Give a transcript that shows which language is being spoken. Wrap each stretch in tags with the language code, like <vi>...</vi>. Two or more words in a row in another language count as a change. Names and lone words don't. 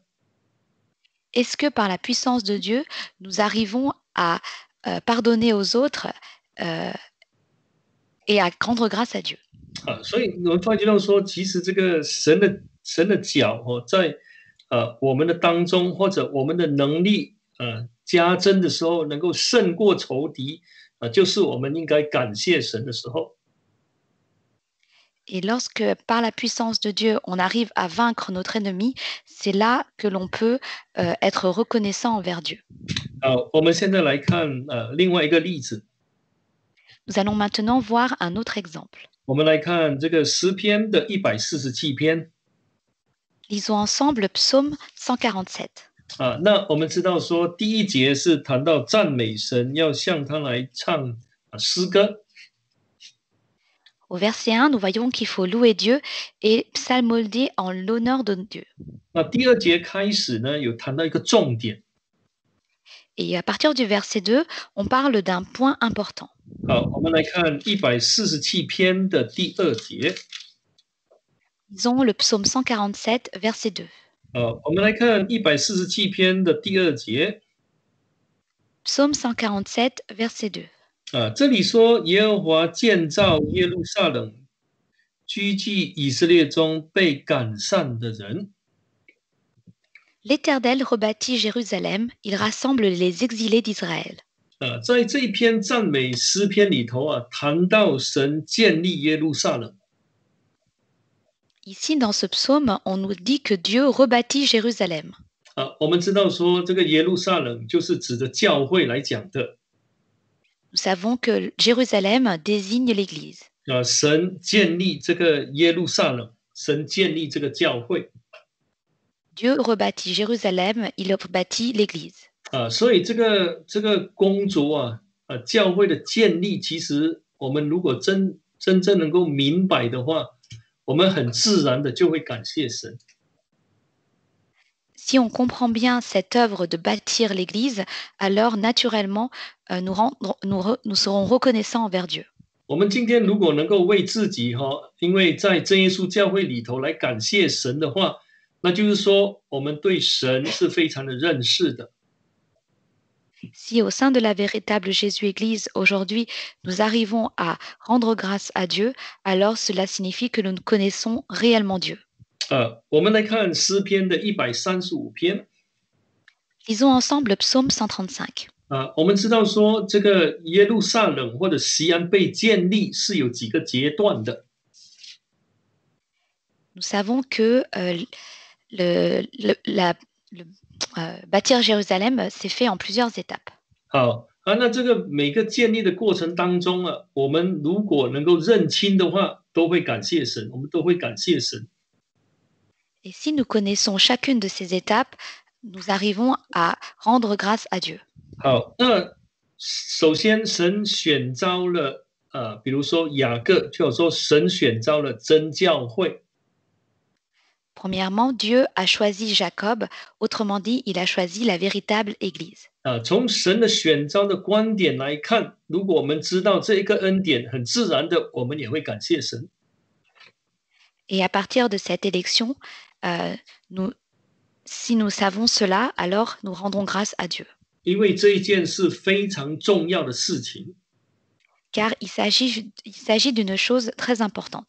<fr>Est-ce que par la puissance de Dieu, nous arrivons à pardonner aux autres et à rendre grâce à Dieu?</fr> <zh>所以我们发觉到说，其实这个神的脚在我们的当中，或者我们的能力加增的时候，能够胜过仇敌就是我们应该感谢神的时候。</zh> <fr>Et lorsque, par la puissance de Dieu, on arrive à vaincre notre ennemi, c'est là que l'on peut être reconnaissant envers Dieu.</fr> <zh>好，我们现在来看另外一个例子，</zh> <fr>Nous allons maintenant voir un autre exemple.</fr> <zh>我们来看这个诗篇的147篇</zh> <fr>Lisons ensemble le psaume 147. 啊。</fr> <zh>那我们知道说，第一节是谈到赞美神，要向他来唱诗歌。</zh> <fr>Au verset 1, nous voyons qu'il faut louer Dieu et psalmodier en l'honneur de Dieu.</fr> <zh>那第二节开始呢，有谈到一个重点。</zh> <fr>Et à partir du verset 2, on parle d'un point important.</fr> <zh>好，我们来看147篇的第二节。</zh> <fr>Lisons le psaume 147, verset 2.</fr> <zh>我们来看147篇的第二节。</zh> <fr>Psaume 147, verset 2.</fr> <zh>这里说耶和华建造耶路撒冷，居居以色列中被赶散的人。</zh> <fr>L'Éternel rebâtit Jérusalem, il rassemble les exilés d'Israël.</fr> <zh>在这一篇赞美诗篇里头谈到神建立耶路撒冷。</zh> <fr>Ici, dans ce psaume, on nous dit que Dieu rebâtit Jérusalem.</fr> <zh>我们知道说这个耶路撒冷就是指着教会来讲的。</zh> <fr>Nous savons que Jérusalem désigne l'Église.</fr> <zh>神建立这个耶路撒冷，神建立这个教会。</zh> <fr>Dieu rebâtit Jérusalem, il rebâtit l'Église.</fr> <zh>所以这个工作教会的建立，其实我们如果真正能够明白的话，我们很自然的就会感谢神。</zh> <fr>Si on comprend bien cette œuvre de bâtir l'Église, alors naturellement, nous serons reconnaissants envers Dieu.</fr> <zh>我们今天如果能够为自己因为在真耶稣教会里头来感谢神的话，那就是说我们对神是非常的认识的。</zh> <fr>Si au sein de la véritable Jésus-Église, aujourd'hui, nous arrivons à rendre grâce à Dieu, alors cela signifie que nous connaissons réellement Dieu.</fr> <zh>我们来看诗篇的135篇。</zh> <fr>Lisons ensemble le psaume 135.</fr> <zh>我们知道说这个耶路撒冷或者锡安被建立是有几个阶段的。</zh> <fr>Nous savons que bâtir Jérusalem s'est fait en plusieurs étapes.</fr> <zh>好那这个每个建立的过程当中我们如果能够认清的话，都会感谢神，我们都会感谢神。</zh> <fr>Et si nous connaissons chacune de ces étapes, nous arrivons à rendre grâce à Dieu.</fr> <zh>好，那首先神选召了比如说雅各就有说神选召了真教会。</zh> <fr>Premièrement, Dieu a choisi Jacob, autrement dit, il a choisi la véritable Église.</fr> <zh>从神的选召的观点来看，如果我们知道这一个恩典，很自然的我们也会感谢神。</zh> <fr>Et à partir de cette élection, si nous savons cela, alors nous rendrons grâce à Dieu.</fr> <zh>因为这一件是非常重要的事情。</zh> <fr>Car il s'agit d'une chose très importante.</fr>